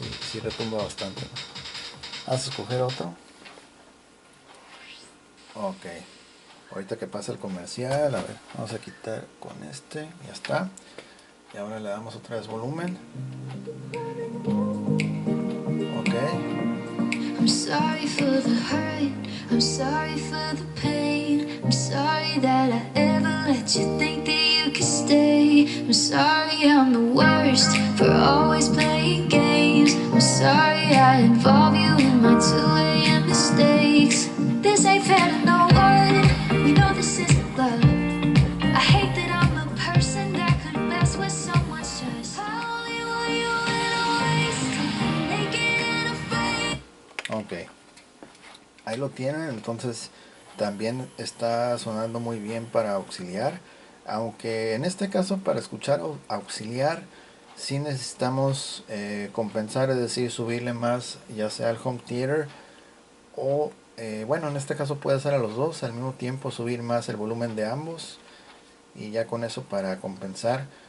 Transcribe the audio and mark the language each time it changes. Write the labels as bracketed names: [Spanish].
[Spanish] Sí retumba bastante, ¿no? Vamos a escoger otro. Ok, ahorita que pasa el comercial, a ver, vamos a quitar con este, ya está. Y ahora le damos otra vez volumen. Ok. [English] I'm sorry for the hurt, I'm sorry for the pain, I'm sorry that I ever let you think that you could stay. I'm sorry I'm the worst for always playing games. I'm sorry I involve you in my 2 a.m. mistakes. This ain't fair to no one, we know this isn't love. I hate that I'm the person that could mess with someone's trust. I only want you in a waste, naked and afraid. [Spanish] Ok, ahí lo tienen. Entonces también está sonando muy bien para auxiliar, aunque en este caso para escuchar auxiliar sí necesitamos compensar, es decir, subirle más, ya sea al home theater o bueno, en este caso puede ser a los dos al mismo tiempo, subir más el volumen de ambos y ya con eso para compensar.